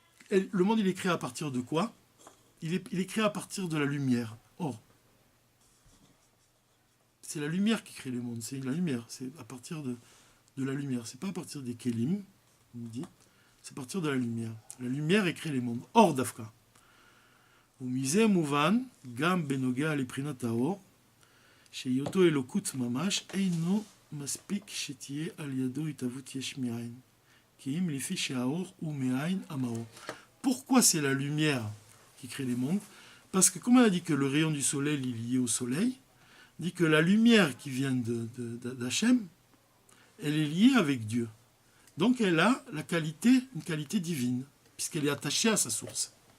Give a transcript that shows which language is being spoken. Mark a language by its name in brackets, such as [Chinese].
[French] Le monde, il est créé à partir de quoi ? Il est créé à partir de la lumière. Or, c'est la lumière qui crée le monde, c'est la lumière, c'est à partir de la lumière. C'est pas à partir des kelim, il nous dit, c'est à partir de la lumière. La lumière crée les mondes. Or, Dafka. [Hebrew] וمזה מובן, גם בנוגע לבחינת האור, שהיותו אלוקות ממש, אינו מספיק שתהיה על ידו התהוות יש מאין. כי אם לפי שהאור הוא מאין המאור. [French] Pourquoi c'est la lumière qui crée les mondes ? Parce que, comme on a dit que le rayon du soleil est lié au soleil, dit que la lumière qui vient d'Hachem, elle est liée avec Dieu. Donc elle a une qualité divine, puisqu'elle est attachée à sa source.